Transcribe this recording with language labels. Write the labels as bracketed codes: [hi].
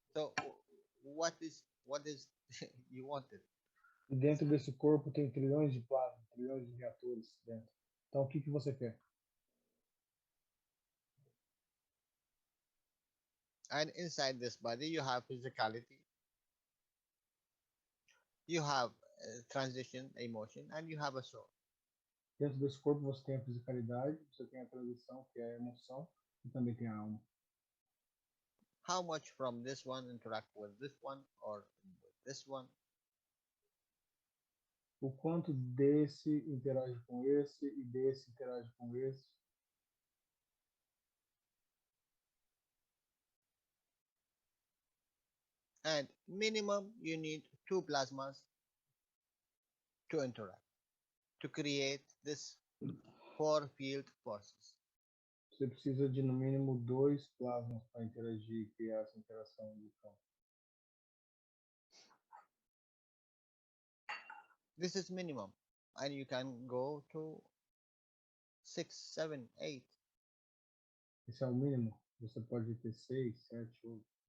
[en] So what is you wanted? [pt] E dentro desse corpo tem trilhões de plasma, trilhões de reatores dentro. Então o que você quer? [en] And inside this body you have physicality, you have transition, emotion, and you have a soul. [pt] Dentro desse corpo você tem a fisicalidade, você tem a transição, que é a emoção, e também tem a alma. [en] How much from this one interact with this one or with this one? [pt] O quanto desse interage com esse e desse interage com esse. [en] And minimum you need two plasmas to interact to create this four field forces. [pt] Você precisa de no mínimo dois plasmas para interagir e criar essa interação do campo. [en] This is minimum, and you can go to 6, 7, 8. [pt] Esse é o mínimo. Você pode ter 6, 7, 8.